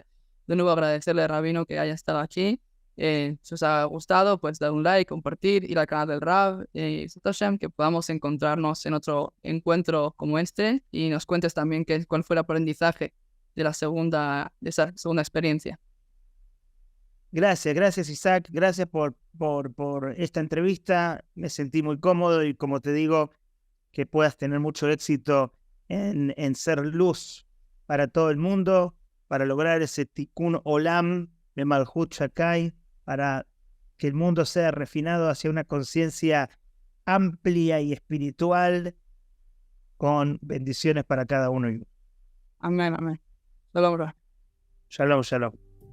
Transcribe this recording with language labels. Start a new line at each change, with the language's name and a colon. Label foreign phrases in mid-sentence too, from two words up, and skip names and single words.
Spanish: De nuevo agradecerle a Rabino que haya estado aquí. Si os ha gustado, pues dar un like, compartir, ir al canal del Rab y Hashem, que podamos encontrarnos en otro encuentro como este y nos cuentes también cuál fue el aprendizaje de esa segunda experiencia. Gracias Isaac, gracias por esta entrevista. Me sentí muy cómodo y como te digo, que puedas tener mucho éxito en ser luz para todo el mundo, para lograr ese
Hebrew: תיקון עולם
Spanish: de
Hebrew: מלכות שדי,
Spanish: para que el mundo sea refinado hacia una conciencia amplia y espiritual, con bendiciones para cada uno. Amén, amén. Shalom, Ra.
Hebrew: שלום, שלום.